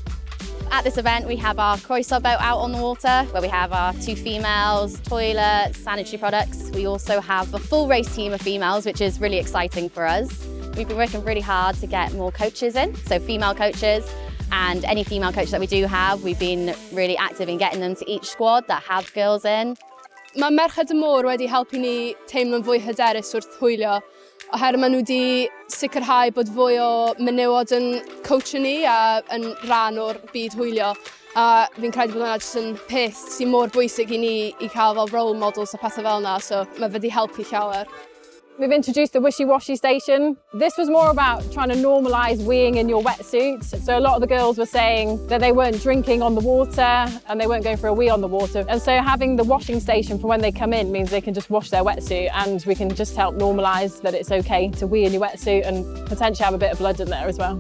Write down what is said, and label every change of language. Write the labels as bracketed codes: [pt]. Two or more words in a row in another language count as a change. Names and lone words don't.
[en] At this event, we have our Croeso boat out on the water, where we have our 2 females, toilets, sanitary products. We also have a full race team of females, which is really exciting for us. We've been working really hard to get more coaches in, so female coaches, and any female coach that we do have, we've been really active in getting them to each squad that have girls in. [cy] Mae Merched y Môr wedi helpu ni teimlo'n fwy hyderus wrth hwylio, oherwydd maen nhw wedi sicrhau bod fwy o menywod yn coach ni a yn rhan o'r byd hwylio. A fi'n credu bod hwnna jyst yn peth sy'n mor bwysig i ni i cael fel [en] role models [cy] a pethau fel yna, so mae wedi helpu llawer. [en] We've introduced the Wishy Washy Station. This was more about trying to normalise weeing in your wetsuits. So a lot of the girls were saying that they weren't drinking on the water and they weren't going for a wee on the water. And so having the washing station for when they come in means they can just wash their wetsuit, and we can just help normalise that it's okay to wee in your wetsuit and potentially have a bit of blood in there as well.